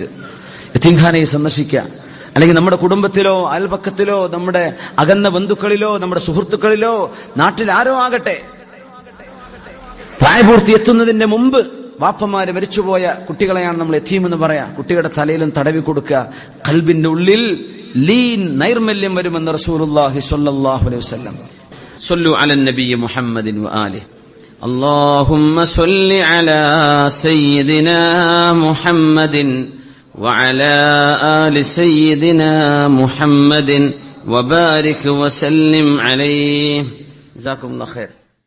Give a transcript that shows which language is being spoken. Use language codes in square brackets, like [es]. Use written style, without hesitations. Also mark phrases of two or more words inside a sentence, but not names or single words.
[ml] യതീംഖാനയെ സന്ദർശിക്കുക, അല്ലെങ്കിൽ നമ്മുടെ കുടുംബത്തിലോ അയൽപക്കത്തിലോ നമ്മുടെ അകന്ന ബന്ധുക്കളിലോ നമ്മുടെ സുഹൃത്തുക്കളിലോ നാട്ടിൽ ആരോ ആകട്ടെ, പ്രായപൂർത്തി എത്തുന്നതിന്റെ മുമ്പ് വാപ്പമാര് മരിച്ചുപോയ കുട്ടികളെയാണ് നമ്മൾ യതീം എന്ന് പറയാ. കുട്ടികളുടെ തലയിലും തടവി കൊടുക്കുക. ഖൽബിന്റെ ഉള്ളിൽ ലീൻ, നൈർമല്യം വരുമെന്ന് റസൂലുള്ളാഹി [ar] صلى الله عليه وسلم. صلوا على النبي محمد وآله. اللهم صل على سيدنا محمد وعلى آل سيدنا محمد وبارك وسلم عليه. جزاكم الله خير.